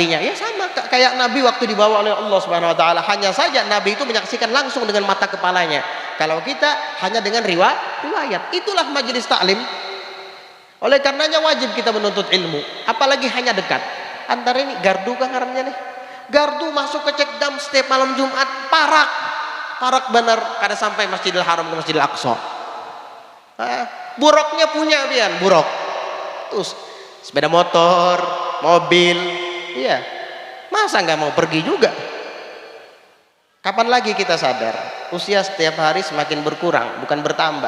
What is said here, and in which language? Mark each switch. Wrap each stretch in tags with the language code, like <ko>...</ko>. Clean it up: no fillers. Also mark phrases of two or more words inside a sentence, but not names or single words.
<bjn>Ya sama kayak Nabi waktu dibawa oleh Allah</bjn> <ar>Subhanahu wa taala.</ar> <bjn>Hanya saja Nabi itu menyaksikan langsung dengan mata kepalanya. Kalau kita hanya dengan riwayat. Itulah majelis taklim. Oleh karenanya wajib kita menuntut ilmu, apalagi hanya dekat. Antara ini gardu kan ngarannya nih. Gardu masuk ke Cekdam setiap malam Jumat, parak benar kada sampai Masjidil Haram ke Masjidil Aqsa. Buruknya punya pian, buruk. Terus sepeda motor, mobil, iya. Masa nggak mau pergi juga? Kapan lagi kita sadar usia setiap hari semakin berkurang, bukan bertambah.</bjn>